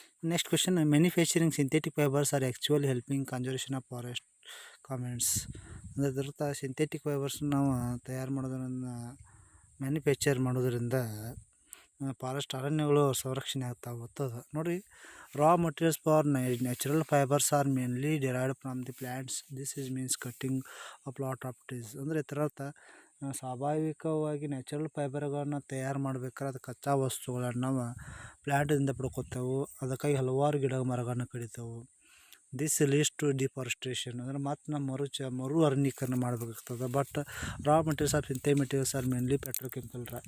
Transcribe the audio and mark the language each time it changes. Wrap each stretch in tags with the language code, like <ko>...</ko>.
<en>Next question, manufacturing synthetic fibres are actually helping conservation of forest comments.</en> <kn>ಅಂದರೆ ಇದರರ್ಥ synthetic fibres ನಾವು ತಯಾರು ಮಾಡೋದ್ರಿಂದ, ಮ್ಯಾನುಫ್ಯಾಕ್ಚರ್ ಮಾಡೋದ್ರಿಂದ ಫಾರೆಸ್ಟ್ ಅರಣ್ಯಗಳು ಸಂರಕ್ಷಣೆ ಆಗ್ತಾ ಹೋಗ್ತದೆ.</kn> <en>ನೋಡಿ, raw materials for natural fibers are mainly derived from the plants. This is means cutting a lot of trees.</en> <kn>ಅಂದರೆ ಇದರರ್ಥ ಸ್ವಾಭಾವಿಕವಾಗಿ ನ್ಯಾಚುರಲ್ ಫೈಬರ್ಗಳನ್ನು ತಯಾರು ಮಾಡ್ಬೇಕಾದ್ರೆ ಅದು ಕಚ್ಚಾ ವಸ್ತುಗಳನ್ನು ನಾವು ಪ್ಲ್ಯಾಂಟಿಂದ ಪಡ್ಕೊತೇವೆ. ಅದಕ್ಕಾಗಿ ಹಲವಾರು ಗಿಡ ಮರಗಳನ್ನು ಕಡಿತೇವೆ.</kn> <en>This leads to deforestation.</en> <kn>ಅಂದರೆ ಮತ್ತು ನಮ್ಮ ಮರು ಅರಣ್ಯೀಕರಣ ಮಾಡಬೇಕಾಗ್ತದೆ.</kn> <en>But raw materials of synthetic materials are mainly petrochemical.</en>